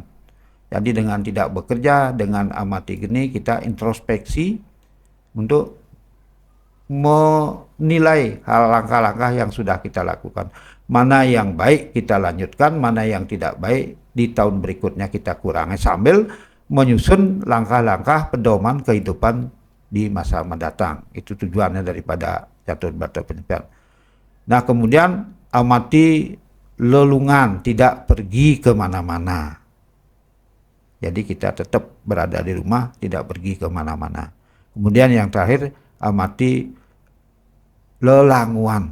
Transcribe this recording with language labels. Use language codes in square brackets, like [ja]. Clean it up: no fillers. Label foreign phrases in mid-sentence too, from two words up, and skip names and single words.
[id] Jadi dengan tidak bekerja, dengan amati geni kita introspeksi untuk menilai hal langkah-langkah yang sudah kita lakukan. Mana yang baik kita lanjutkan, mana yang tidak baik di tahun berikutnya kita kurangi sambil menyusun langkah-langkah pedoman kehidupan di masa mendatang. Itu tujuannya daripada catur berata penyepian. Nah, kemudian amati lelungan, tidak pergi kemana-mana. Jadi kita tetap berada di rumah, tidak pergi kemana-mana. Kemudian yang terakhir, amati lelanguan.